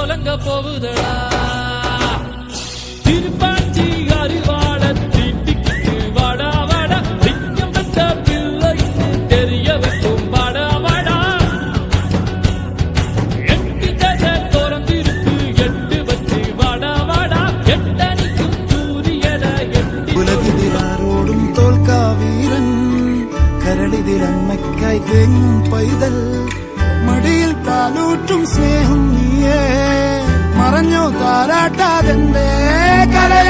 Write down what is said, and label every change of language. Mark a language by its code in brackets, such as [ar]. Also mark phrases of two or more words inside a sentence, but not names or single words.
[ta] போகுதடா திருப்பாச்சி அறிவாட தீட்டிக்கிட்டு வாடா வாடா திக்கம் பெற்ற பிள்ளைக்கு தெரிய வைக்கும் வாடா வாடா எட்டு தசை திறந்திருக்கு எட்டு வச்சு வாடா வாடா எட்டணிக்கும் சூரியன எட்டி [ml] ഉലകിതിലാരോടും തോൽക്കാവീരൻ കരളിതിലമ്മയ്ക്കായി തേങ്ങും പൈതൽ മടിയിൽ പാലൂറ്റും സ്നേഹം നീയേ മറഞ്ഞോ താരാട്ടാതെന്തേ